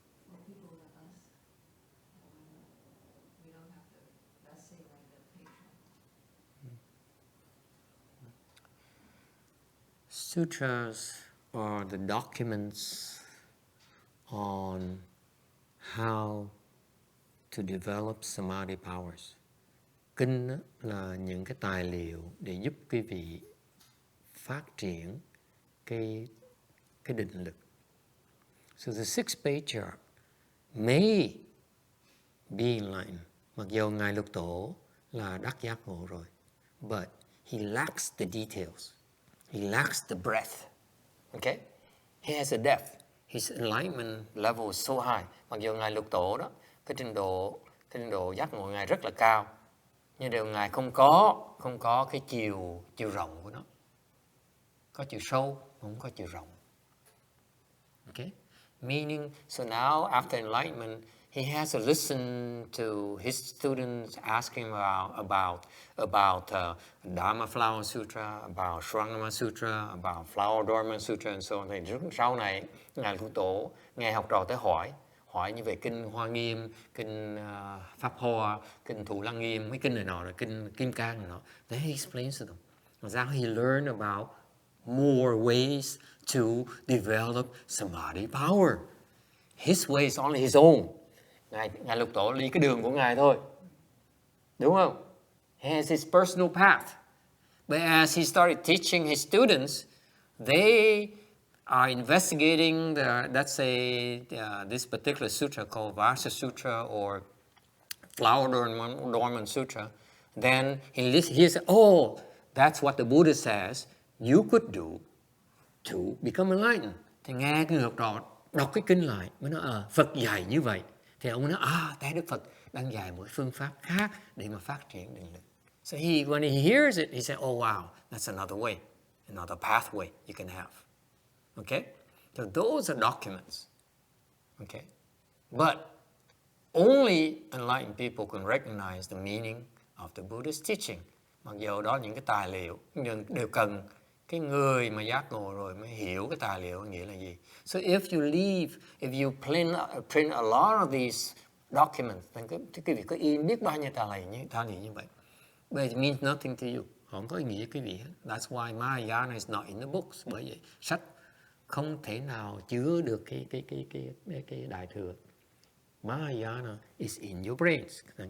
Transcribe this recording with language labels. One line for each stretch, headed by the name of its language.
English: For people like us, we don't have to, let's say like the patron. Sutras are the documents on how to develop samadhi powers.
Vietnamese: Kinh là những cái tài liệu để giúp quý vị phát triển cái định lực.
English: So the six patriarchs may be enlightened.
Vietnamese: Mặc dù Ngài Lục Tổ là đắc giác ngộ rồi,
English: but he lacks the details. He lacks the breadth. Okay? He has a depth. His enlightenment level is so high.
Vietnamese: Mặc dù Ngài Lục Tổ đó, cái trình độ giác ngộ Ngài rất là cao, nhưng điều Ngài không có cái chiều rộng của nó. Có chiều sâu, không có chiều rộng.
English: Okay? Meaning, so now after enlightenment, he has to listen to his students asking about Dharma Flower Sutra, about Shrangama Sutra, about Flower Adornment Sutra, and so on.
Vietnamese: Thì sau này, Ngài Lục Tổ, Ngài học trò tới hỏi như về kinh Hoa Nghiêm, kinh Pháp Hoa, kinh Thù Lăng Nghiêm, mấy kinh này nọ, rồi kinh Kim Cang này nọ.
English: Then he explains to them. Now he learned about more ways to develop samadhi power. His way is only his own.
Vietnamese: Ngài Lục Tổ đi cái đường của Ngài thôi. Đúng không?
English: He has his personal path. But as he started teaching his students, they are investigating let's say this particular sutra called Vasa Sutra or Flower Adornment Sutra. Then he said, oh, that's what the Buddha says you could do to become enlightened.
Vietnamese: Thì nghe cái người học trò đọc cái kinh lại mới nói Phật dạy như vậy. Thì ông nói tại Đức Phật đang dạy một phương pháp khác để mà phát triển định lực.
English: So when he hears it, he said, oh wow, that's another way, another pathway you can have. Okay? So those are documents. Okay? But only enlightened people can recognize the meaning of the Buddhist teaching.
Vietnamese: Mặc dù đó những cái tài liệu nhưng đều cần cái người mà giác ngộ rồi mới hiểu cái tài liệu nghĩa là gì.
English: So if you print a lot of these documents, then
Vietnamese: quý vị có in biết bao nhiêu tài liệu như vậy.
English: But it means nothing to you.
Vietnamese: Không có ý nghĩa quý vị hết.
English: That's why Mahayana is not in the books.
Vietnamese: Bởi vậy sách không thể nào chứa được cái đại thừa.
English: Mahayana is in your brains.